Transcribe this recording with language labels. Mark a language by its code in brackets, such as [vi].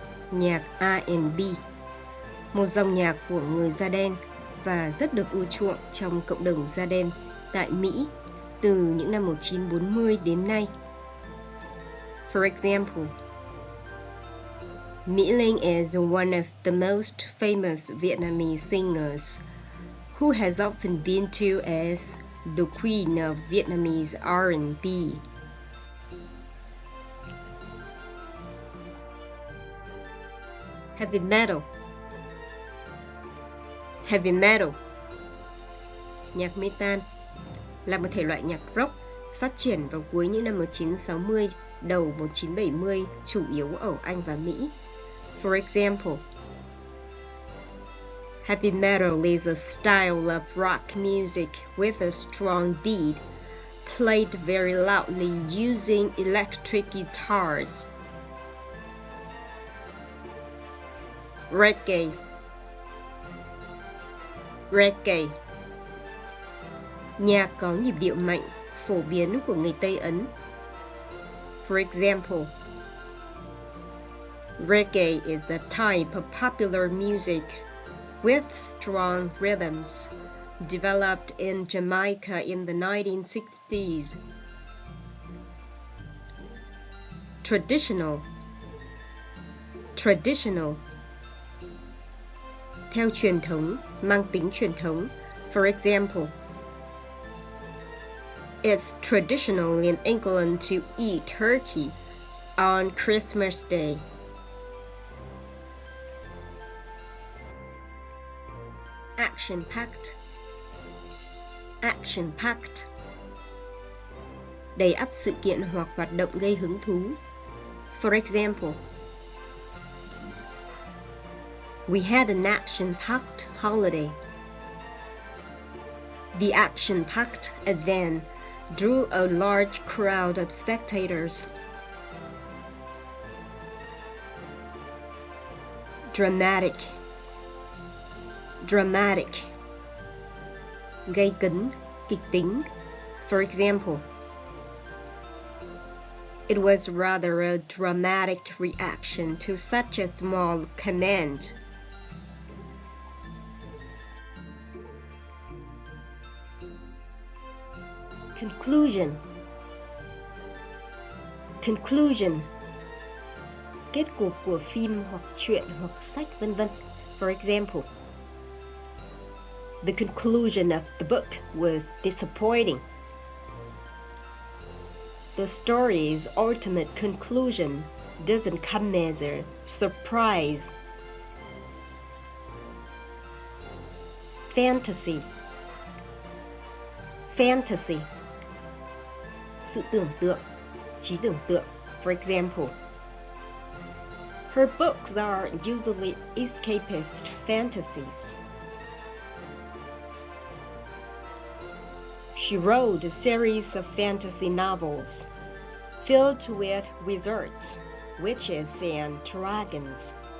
[vi] nhạc R&B, một dòng nhạc của người da đen và rất được ưa chuộng trong cộng đồng da đen tại Mỹ từ những năm 1940 đến nay. [en] For example, Mỹ Linh is one of the most famous Vietnamese singers who has often been to as the queen of Vietnamese R&B. Heavy metal. [vi] Heavy metal, nhạc metal, là một thể loại nhạc rock phát triển vào cuối những năm 1960, đầu 1970, chủ yếu ở Anh và Mỹ. [en] For example, heavy metal is a style of rock music with a strong beat, played very loudly using electric guitars. Reggae. [vi] Reggae, nhạc có nhịp điệu mạnh, phổ biến của người Tây Ấn. [en] For example, reggae is a type of popular music with strong rhythms developed in Jamaica in the 1960s. Traditional. [vi] Traditional, theo truyền thống, mang tính truyền thống. [en] For example, it's traditional in England to eat turkey on Christmas Day. Action-packed. [vi] Action-packed, đầy ắp sự kiện hoặc hoạt động gây hứng thú. [en] For example, we had an action-packed holiday. The action-packed event drew a large crowd of spectators. Dramatic. [vi] Dramatic, gây cấn, kịch tính. [en] For example, it was rather a dramatic reaction to such a small command. Conclusion. [vi] Conclusion, kết cục của phim hoặc truyện hoặc sách vân vân. [en] For example, the conclusion of the book was disappointing. The story's ultimate conclusion doesn't come as a surprise. Fantasy. [vi] Fantasy, sự tưởng tượng, trí tưởng tượng. [en] For example, her books are usually escapist fantasies. She wrote a series of fantasy novels filled with wizards, witches, and dragons.